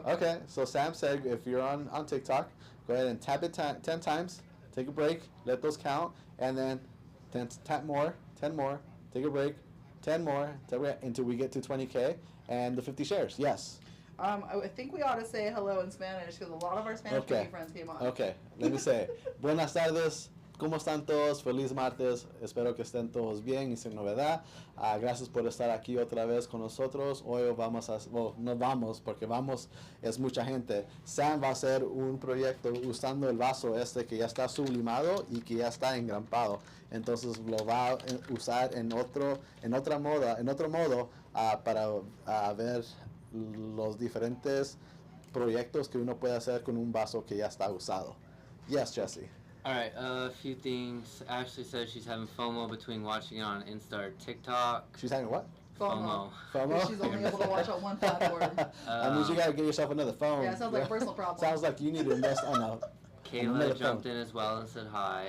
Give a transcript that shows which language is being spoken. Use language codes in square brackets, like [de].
[en] Okay, so Sam said if you're on TikTok, go ahead and tap it 10 times, take a break, let those count, and then tap more, 10 more, take a break, 10 more, until we get to 20K and the 50 shares. Yes. I think we ought to say hello in Spanish because a lot of our Spanish friends came on. [es] Okay, let me say, buenas tardes, ¿cómo están todos? Feliz martes, espero que estén todos bien y sin novedad. Gracias por estar aquí otra vez con nosotros. Hoy vamos a, no vamos, porque vamos es mucha gente. Sam va a hacer un proyecto usando el vaso este que ya está sublimado y que ya está engrampado. Entonces lo va a usar en otro modo para ver los diferentes proyectos que uno puede hacer con un vaso que ya está usado. [en] Yes, Jesse. Alright, a few things. Ashley says she's having FOMO between watching it on Insta or TikTok. She's having what? FOMO. She's only able to watch on one platform. That means you gotta get yourself another phone. Yeah, it sounds like a personal problem. Sounds like you need to invest on a Kayla jumped in as well and said hi.